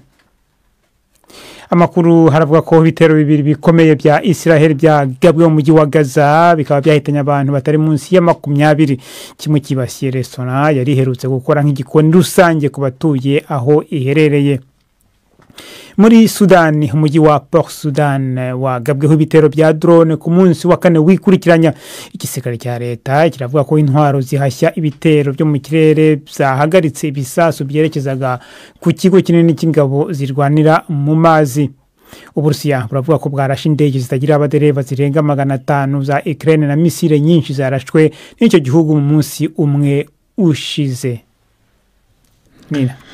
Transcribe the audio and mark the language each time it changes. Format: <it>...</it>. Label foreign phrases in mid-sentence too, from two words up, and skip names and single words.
<rw>Amakuru haravuga ko ibitero bibiri bikomeye bya Israel byagabwe mu mujyi wa Gaza bikaba byahitanye abantu batari munsi ya 20. Kimwe kibasiye restaurant yari herutse gukora nk'igikoni rusange ku batuye aho iherereye. Muri Sudan, umujyi wa Port Sudan wagabweho ibitero bya drone ku munsi wa 4 wikurikiranya. Igisirikare cya leta kiravuga ko intwaro zihashya ibitero byo mu kirere byahagaritse ibisasu byerekezaga ku kigo kinini cy'ingabo zirwanira mu mazi. Uburusiya buravuga ko bwarashe indege zitagira abadereva zirenga 500 za Ukraine na misile nyinshi zarashwe n'icyo gihugu mu munsi umwe ushize.</rw>